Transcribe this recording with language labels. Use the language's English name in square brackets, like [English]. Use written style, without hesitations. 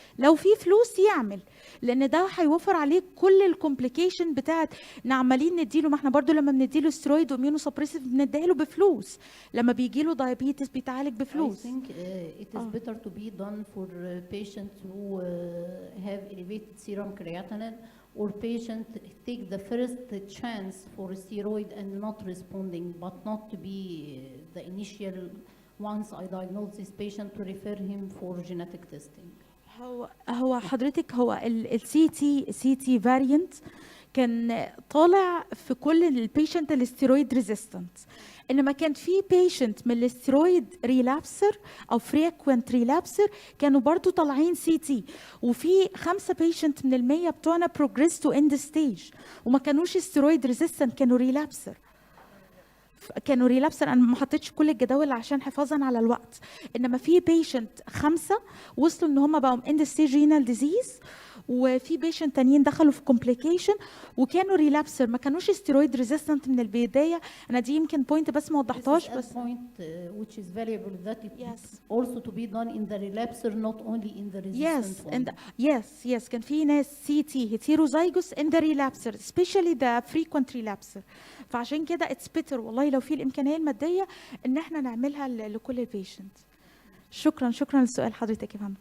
[Arabic] لو في فلوس يعمل، لان ده هيوفر عليه كل الكومبليكيشن بتاعت عمالين نديله. ما احنا برضو لما بنديله سترويد واميونو سبريسيف بنديله بفلوس، لما بيجي له دايابيتس بيتعالج بفلوس. [English] I think it is better to be done for patients who have elevated serum creatinine, or patient take the first chance for steroid and not responding, but not to be the initial. Once I diagnose this patient, to refer him for genetic testing. [Arabic] هو حضرتك هو السي تي فاريانت كان طالع في كل البيشنت الستيرويد ريزيستنت، انما كان في بيشنت من الستيرويد ريلابسر او فريكوينت ريلابسر كانوا برضو طالعين سي تي، وفي 5 بيشنت من ال100 بتوعنا بروجريس تو اند ستيج وما كانوش ستيرويد ريزيستنت، كانوا ريلابسر. كانوا ريلابسر. انا ما حطيتش كل الجداول عشان حفاظا على الوقت، انما في بيشنت 5 وصلوا ان هم بقوا اند ستيج رينال ديزيز، وفي بيشنت تانيين دخلوا في كومبليكيشن وكانوا ريلابسر، ما كانوش ستيرويد ريزيستنت من البدايه. انا دي يمكن بوينت بس ما وضحتهاش. بس [English] point which is valuable that it Yes. also to be done in the relapser not only in the resistant one. and yes [Arabic] كان في ناس سي تي [English] heterozygous in the relapser especially the frequent relapser. [Arabic] فعشان كده [English] it's better [Arabic] والله لو في الامكانيه الماديه ان احنا نعملها لكل البيشنت. شكرا للسؤال حضرتك يا فندم.